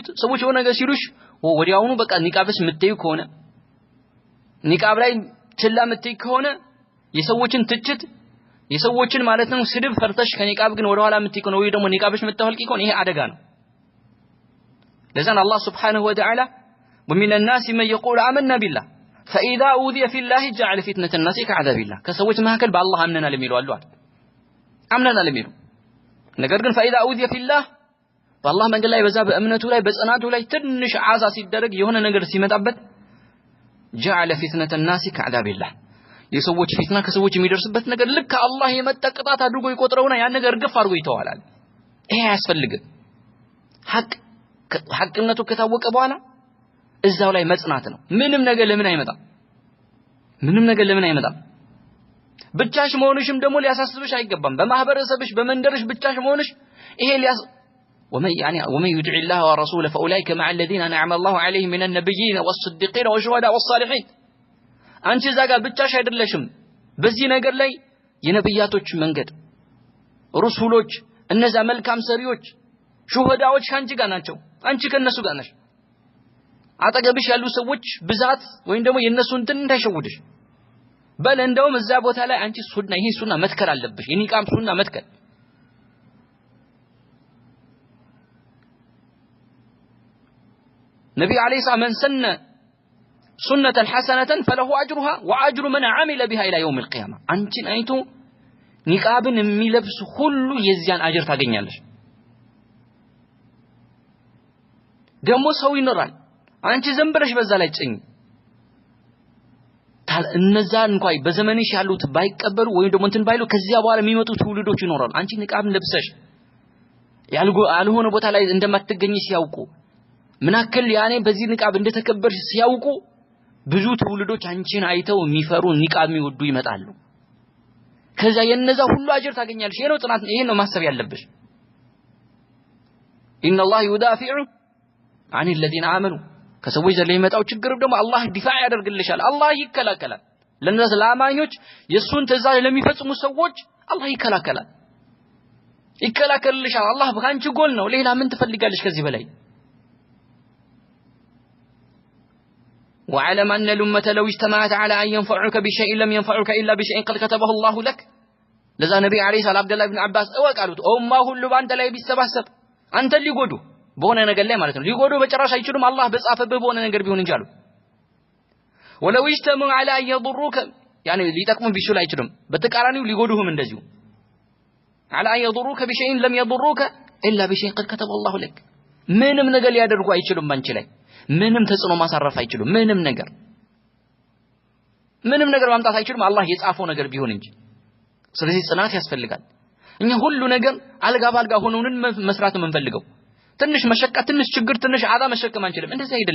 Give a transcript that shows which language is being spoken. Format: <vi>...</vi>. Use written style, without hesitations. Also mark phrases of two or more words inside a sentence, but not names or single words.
<am>ሰዎች የሆነ ነገር ሲሉሽ ወዲያውኑ በቃ ኒቃብስ ምትይ ከሆነ ኒቃብ ላይ ችላ ምትይ ከሆነ የሰዎችን ትችት የሰዎችን ማለት ነው ስድብ ፈርተሽ ከኒቃብ ግን ወደ ኋላ ምትይ ከሆነ ወይ ደግሞ ኒቃብሽ ምታወልቂ ከሆነ ይሄ አደጋ ነው ለዛን አላህ</am> <ar>سبحانه وتعالى ومن الناس من يقول آمنا بالله فإذا أوذي في الله جعل فتنة الناس كعذاب الله</ar> <am>ከሰዎች መካከል በአላህ አምነናል የሚሉ አሉ አምነናል የሚሉ ነገር ግን</am> <ar>فإذا أوذي في الله</ar> <am>በአላህ መንገድ ላይ በዛ በእምነቱ ላይ በጽናቱ ላይ ትንሽ አዛ ሲደረግ የሆነ ነገር ሲመጣበት</am> <ar>جعل فتنة الناس كعذاب الله</ar> <am>የሰዎች ፊትና ከሰዎች የሚደርስበት ነገር ልክ አላህ የመጣ ቅጣት አድርጎ ይቆጥረውና ያን ነገር ግፍ አድርጎ ይተዋላል ይሄ ያስፈልግ ሐቅነቱ ከታወቀ በኋላ እዛው ላይ መጽናት ነው ምንም ነገር ለምን አይመጣም ብቻሽ መሆንሽም ደግሞ ሊያሳስብሽ አይገባም በማህበረሰብሽ በመንደርሽ ብቻሽ መሆንሽ ይሄ</am> <ar>ومن يدع الله ورسوله فاولئك مع الذين انعم الله عليهم من النبيين والصديقين والشهداء والصالحين</ar> <am>አንቺ ዛጋ ብቻሽ አይደለሽም በዚህ ነገር ላይ የነብያቶች መንገድ ሩሱሎች እነዛ መልካም ሰሪዎች ሹሃዳዎች አንቺ ጋር ናቸው አንቺ ከነሱ ጋር ነሽ አጠገብሽ ያሉ ሰዎች ብዛት ወይም ደግሞ የነሱ እንትን እንዳይሸውድሽ በል እንደውም እዛ ቦታ ላይ አንቺ ይሄ ሱና መትከል አለብሽ የኒቃም ሱና መትከል ነብዩ</am> <ar>عليه السلام من سن سنة حسنة فله أجرها وأجر من عمل بها إلى يوم القيامة</ar> <am>አንቺን አይቶ ኒቃብን የሚለብስ ሁሉ የዚያን አጅር ታገኛለሽ ደግሞ ሰው ይኖራል አንቺ ዝም ብለሽ በዛ ላይ ጽኝ እነዛ እንኳን በዘመንሽ ያሉት ባይቀበሉ ወይ ደግሞ እንትን ባይሉ ከዚያ በኋላ የሚመጡ ትውልዶች ይኖራሉ አንቺ ኒቃብን ለብሰሽ ያልሆነ ቦታ ላይ እንደማትገኝ ሲያውቁ ምናከል ያኔ በዚህ ኒቃብ እንደተከበርሽ ሲያውቁ ብዙ ትውልዶች አንቺን አይተው የሚፈሩ ኒቃብ የሚወዱ ይመጣሉ ከዛ የነዛ ሁሉ አጅር ታገኛለሽ ይሄ ነው ጥናት ይሄ ነው ማሰብ ያለብሽ</am> <ar>ان الله يدافع عن الذين امنوا</ar> <am>ከሰዎች ዘለ የመጣው ችግር ደግሞ አላህ ዲፋዕ ያደርግልሻል አላህ ይከላከላል ለነዛ ለአማኞች የሱን ትእዛዝ ለሚፈጽሙ ሰዎች አላህ ይከላከልልሻል አላህ በአንቺ ጎል ነው ሌላ ምን ትፈልጋለሽ ከዚህ በላይ</am> <ar>وعلم أن الأمة لو اجتمعت على أن ينفعك بشيء لم ينفعك إلا بشيء قد كتبه الله لك لذا النبي عليه الصلاة والسلام عبد الله بن عباس قالوا أمه</ar> <am>ሁሉ ባንተ ላይ ቢሰባሰብ አንተ ሊጎዱ በሆነ ነገር ላይ ማለት ነው ሊጎዱ በጭራሽ አይችሉም አላህ በጻፈበት በሆነ ነገር ቢሆን እንጂ አሉ</am> <ar>ولو اجتمعوا على أن يضروك يعني</ar> <am>ሊጠቅሙ ቢችሉ አይችሉም በተቃራኒው ሊጎዱህም እንደዚሁ</am> <ar>على أن يضروك بشيء لم يضروك إلا بشيء قد كتبه الله لك</ar> <am>ምንም ነገር ሊያደርጉ አይችሉም ባንቺ ላይ ምንም ተጽዕኖ ማሳረፍ አይችሉም ምንም ነገር ማምጣት አይችሉም አላህ የጻፈው ነገር ቢሆን እንጂ ስለዚህ ጽናት ያስፈልጋል እኛ ሁሉ ነገር አልጋ ባልጋ ሆነውን መስራት የምንፈልገው ትንሽ መሸቃ ትንሽ ችግር ትንሽ አዛ መሸከም አንችልም እንደዛ</am>